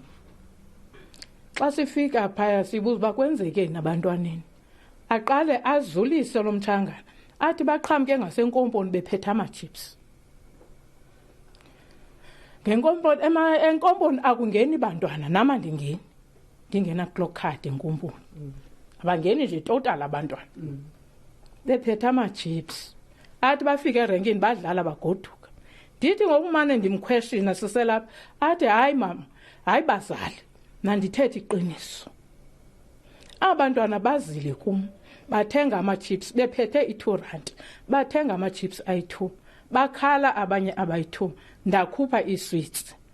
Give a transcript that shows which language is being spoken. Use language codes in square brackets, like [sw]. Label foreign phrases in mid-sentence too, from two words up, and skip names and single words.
[xh] Xa sifika phaya sibuza uba kwenzekeni abantwaneni. Aqale azulise lo mtshangana, athi baqhamke ngasenkomponi bephethe ama-chips. Enkomponi akungeni bantwana, nama ndingena clock card enkomponi. Abangeni nje total abantwana. Bephethe ama-chips. Athi bafike erenkini badlala bagoduka. Ndithi ngokumane ndimquestiona siselapha, athi hayi mama, hayi bazali, nandithethe iqiniso. Abantwana bazile kum, bathenga ama-chips bephethe i-R2, bathenga ama-chips ayi-2, bakhala abanye abayi-2, ndakhupha ii-sweets.